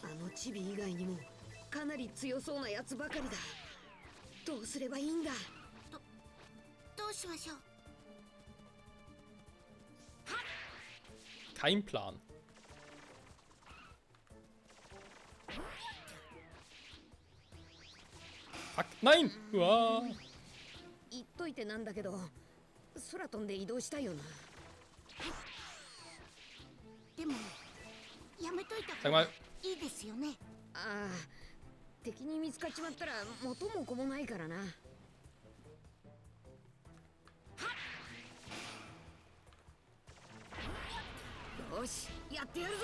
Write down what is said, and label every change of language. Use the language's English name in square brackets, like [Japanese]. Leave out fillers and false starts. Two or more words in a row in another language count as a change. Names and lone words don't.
[Japanese] あのチビ以外にもかなり強そうなやつばかりだ。どうすればいいんだ。どうしましょう。 [German] Kein Plan. Fuck, nein! Uah. [Japanese] 言っといてなんだけど、空飛んで移動したいよな。でもやめといた [German] Sag [Japanese] 方が [German] mal, [Japanese] いいですよね。ああ、敵に見つかっちまったら元も子もないからな。よし、やってやるぞ。